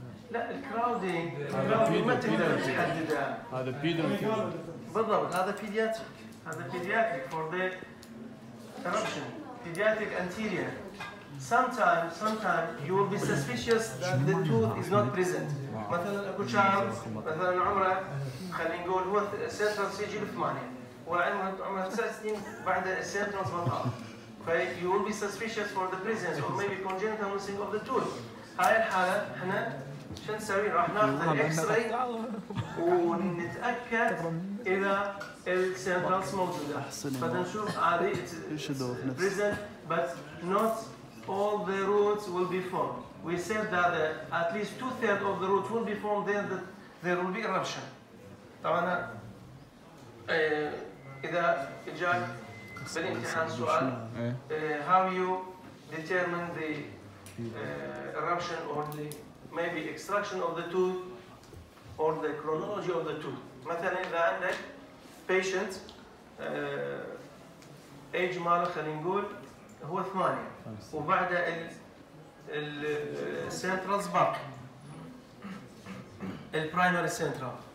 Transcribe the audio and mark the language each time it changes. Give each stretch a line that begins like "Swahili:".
Arabic: لا الكراودينج ما تقدر تحددها. هذا بيدونتي. بالضبط هذا pediatric.
English: هذا pediatric for the eruption. Pediatric anterior. Sometimes you will be suspicious that the tooth is not present.
Arabic: مثلا اكو شاب مثلا عمره خلينا نقول هو سنترال سيجي ب8 وعمره 9 سنين بعد السنترال بطال.
English: You will be suspicious for the presence or maybe congenital missing of the tooth.
Arabic: هاي الحالة احنا شو نسوي؟ راح ناخذ الاكس راي ونتاكد اذا السنترالز موجوده فنشوف عادي
English: present but not all the roots will be formed. We said that at least 2/3 of the roots will be formed, then there will be eruption.
Arabic: طبعا اذا اجاك بالامتحان سؤال
English: how you determine the eruption or the maybe extraction of the tooth or the chronology of the tooth.
Arabic: مثلا اذا عندك patient age ماله خلينا نقول هو 8 وبعد السنترالز باقي البرايمري سنترال.